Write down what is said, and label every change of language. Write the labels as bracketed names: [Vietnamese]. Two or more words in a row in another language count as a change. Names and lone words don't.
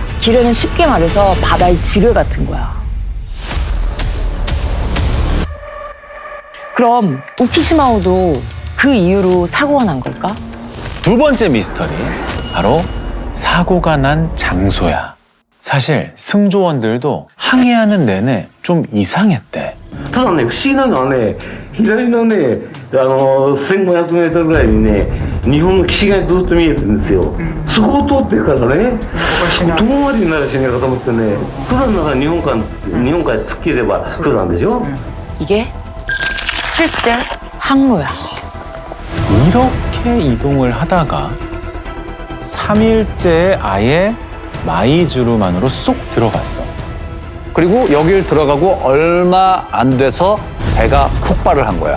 [Korean] 기뢰는 쉽게 말해서 바다의 지뢰 같은 거야. 그럼 우키시마호도 그 이유로 사고가 난 걸까? 두 번째 미스터리, 바로 사고가 난 장소야. 사실 승조원들도 항해하는 내내 좀 이상했대. [Japanese] ただね、不思議なのはね、左のね、1500メートルぐらいにね、日本の岸がずっと見えてるんですよ。そこを通ってるからね、遠回りになるしねえかと思ってね、釜山なら日本海突っ切れば釜山でしょ? [Korean] 이게 실제 항로야. 이렇게 이동을 하다가 3일째에 아예 마이주루만으로 쏙 들어갔어. 그리고 여길 들어가고 얼마 안 돼서 배가 폭발을 한 거야.